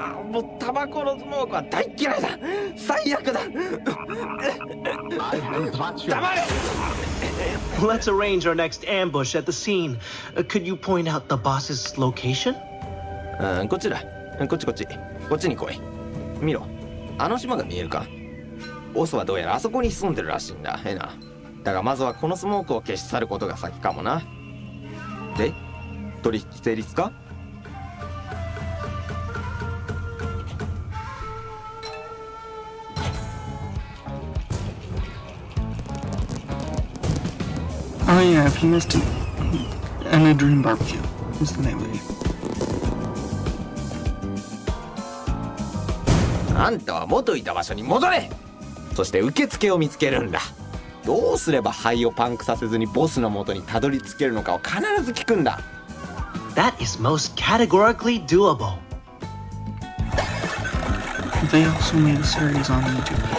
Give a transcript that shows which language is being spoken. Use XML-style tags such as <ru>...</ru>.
<ja>もうタバコのスモークは大嫌いだ。最悪だ。</ja> <en>I am Dracula.</en> <ja>黙れ。</ja> <en>Let's arrange our next ambush at the scene. Could you point out the boss's location?</en> <ja>こっちだ。こっちに来い。見ろ、あの島が見えるか。ボスはどうやらあそこに潜んでるらしいんだ。な。だがまずはこのスモークを消し去ることが先かもな。で、取引成立か。</ja> <en>Oh yeah, if you missed it, and a dream barbecue is the name of it.</en> <ja>あんたは元いた場所に戻れ。そして受付を見つけるんだ。どうすれば肺をパンクさせずにボスの元にたどり着けるのかを必ず聞くんだ。</ja> <en>That is most categorically doable. They also made a series on YouTube.</en>